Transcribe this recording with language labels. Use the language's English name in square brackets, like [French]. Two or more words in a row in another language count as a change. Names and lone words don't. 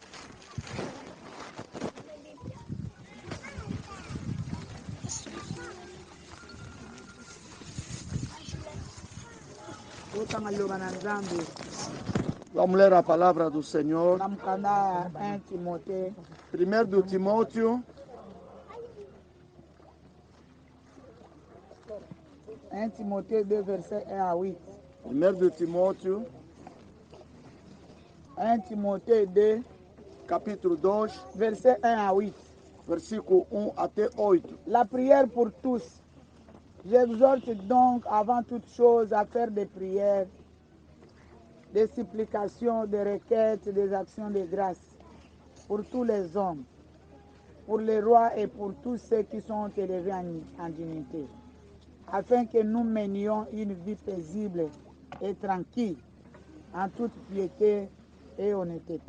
[Portuguese] Vamos ler a palavra do Senhor. 1 de Timóteo. [French] 1 Timothée 2, verset 1 à 8. [Portuguese] 1 de Timóteo. [French] 1 Timothée 2, [Portuguese] capítulo 2, [French] verset 1 à 8. [Portuguese] Versículo 1 até 8. [French] La prière pour tous. J'exhorte donc avant toute chose à faire des prières, des supplications, des requêtes, des actions de grâce pour tous les hommes, pour les rois et pour tous ceux qui sont élevés en dignité, afin que nous menions une vie paisible et tranquille, en toute piété et honnêteté.